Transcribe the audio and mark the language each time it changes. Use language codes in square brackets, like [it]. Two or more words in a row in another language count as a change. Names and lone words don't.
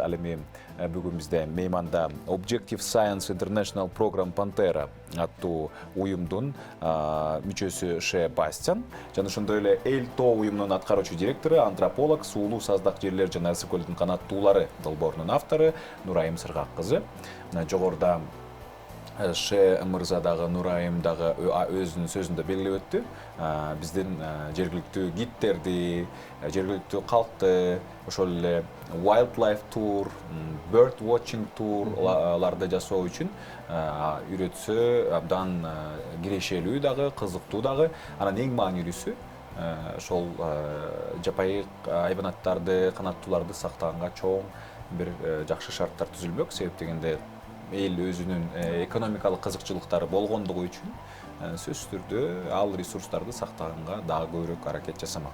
[ky] Ал эми бүгүн бизде мейманда Objective Science International Program Pantera аттуу уюмдун мүчөсү Ше Бастиан жана ошондой эле Эл Тоо уюмунун аткаруучу директору, антрополог, суулуу саздак жерлер жана ысык көлдүн канаттуулары долбоорунун автору Нурайым Сыргак кызы. Жогоруда Ше мырза дагы, Нурайым дагы өзүнүн сөзүндө белгилеп өттү. Биздин жергиликтүү гидтерди, жергиликтүү калкты, ошол эле [en] wildlife tour, bird watching [ky] touрларды жасоо үчүн үйрөтсө абдан кирешелүү дагы, кызыктуу дагы. Анан эң маанилүүсү ошол жапайы айбанаттарды, канаттууларды сактаганга чоң бир жакшы шарттар түзүлмөк. Себеп дегенде эл өзүнүн экономикалык кызыкчылыктары болгондугу үчүн сөзсүз түрдө ал ресурстарды сактаганга дагы көбүрөөк аракет жасамак.